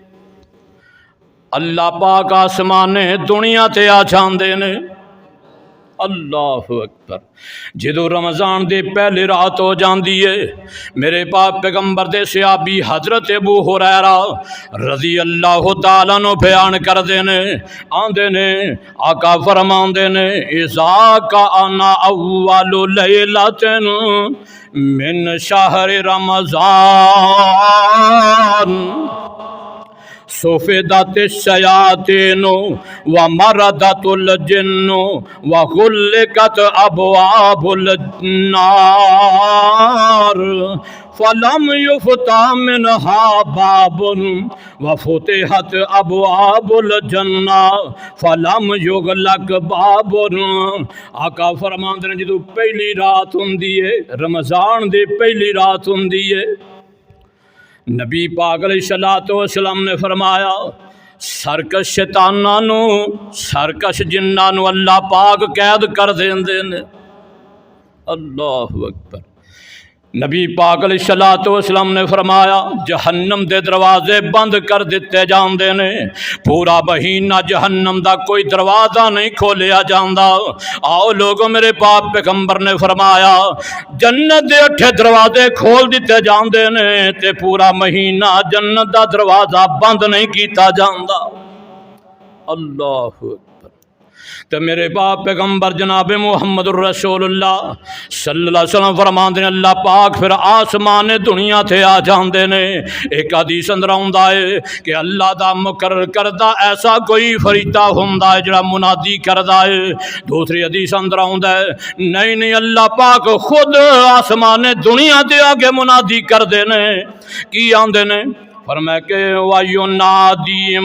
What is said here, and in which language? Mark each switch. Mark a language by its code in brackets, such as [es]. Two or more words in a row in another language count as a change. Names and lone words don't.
[pa] اللہ پاک آسمانے دنیا تے آ جاندے نے [ar] اللہ اکبر [pa] جدو رمضان دے پہلی رات ہو جاندی ہے میرے پاک پیغمبر دے صحابی حضرت ابو ہریرہ [ar] رضی اللہ تعالیٰ [pa] نو بیان کر دینے آندے نے آقا فرماندے نے [ar] اذا کان اول لیلۃ من شہر رمضان سفدت الشیاطین ومردت الجن وغلقت ابواب النار فلم يفتح منها باب وفتحت ابواب الجنہ فلم يغلق باب [pa] آقا فرماندے نے جدو پہلی رات ہوندی ہے رمضان دی پہلی رات ہوندی ہے نبی پاک [ar] علیہ السلام [pa] نے فرمایا سرکش شیطانانو سرکش جنانو اللہ پاک قید کر دیندے نے [ar] اللہ اکبر [pa] نبی پاک [ar] علیہ السلام [pa] نے فرمایا جہنم دے دروازے بند کر دیتے جاندے نے پورا مہینہ جہنم دا کوئی دروازہ نہیں کھولیا جاندا آؤ لوگوں میرے پاک پیغمبر نے فرمایا جنت دے 8 دروازے کھول دیتے جاندے نے تے پورا مہینہ جنت دا دروازہ بند نہیں کیتا جاندا اللہ تو میرے باپ پیغمبر جناب محمد الرسول اللہ [ar] صلی اللہ علیہ وسلم [pa] فرماندے نے اللہ پاک پھر آسمان دنیا تھے آ جاندے نے ایک حدیث اندر آندا ہے کہ اللہ دا مقرر کردہ ایسا کوئی فرشتہ ہوندا ہے جڑا منادی کردا ہے دوسری حدیث اندر آندا ہے نہیں اللہ پاک خود آسمان دنیا تے آگے منادی کر دے نے کی آندے نے فرمایا کہ وَيُنَادِي